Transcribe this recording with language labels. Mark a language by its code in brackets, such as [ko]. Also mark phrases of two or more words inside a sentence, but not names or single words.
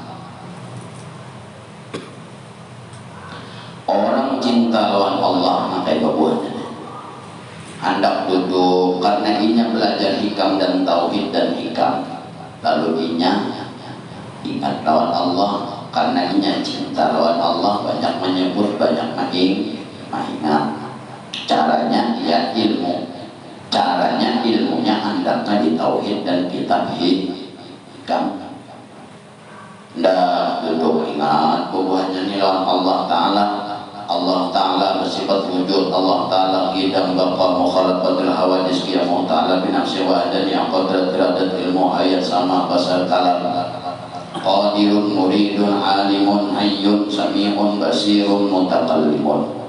[bjn] Orang cinta lawan Allah maka buahnya hendak duduk karena inya belajar hikam dan tauhid dan hikam, lalu inya ingat lawan Allah karena inya cinta lawan Allah, banyak menyebut, banyak mengingat. Caranya ya ilmu, caranya ilmunya hendaknya di tauhid dan kitab hikam. Ndak duduk ingat buahnya nih lawan Allah Ta'ala. [ar] الله تعالى bersifat وجود، الله تعالى قدم بقاء مخالفة الحوادث قيامه تعالى بنفسه و وحدانية قدرة إرادة علم حياة سمع بصر كلام قادر مريد عليم حي سميع بصير متكلم.